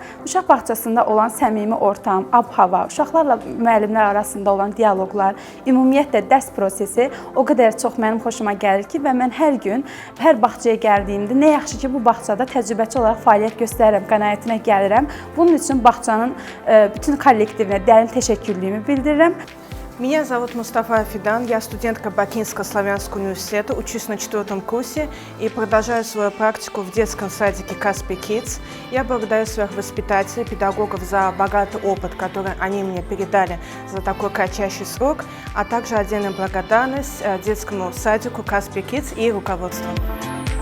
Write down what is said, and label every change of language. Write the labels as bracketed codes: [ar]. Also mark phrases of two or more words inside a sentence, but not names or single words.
[az] Uşaq bağçasında olan səmimi ortam, ab-hava, uşaqlarla müəllimlər arasında olan dialoqlar, ümumiyyətlə dərs prosesi o qədər çox mənim xoşuma gəlir ki, və mən hər gün, hər bağçaya gəldiyimdə nə yaxşı ki, bu bağçada təcrübəçi olaraq fəaliyyət göstərirəm, qənaətinə gəlirəm. Bunun üçün bağçanın bütün kollektivinə dərin təşəkkürlüyümü bildirirəm. [ru] Меня зовут Мустафа Фидан, я студентка Бакинского славянского университета, учусь на 4-м курсе и продолжаю свою практику в детском садике Kaspi Kids. Я благодарю своих воспитателей, педагогов за богатый опыт, который они мне передали за такой кратчайший срок, а также отдельная благодарность детскому садику Kaspi Kids и руководству.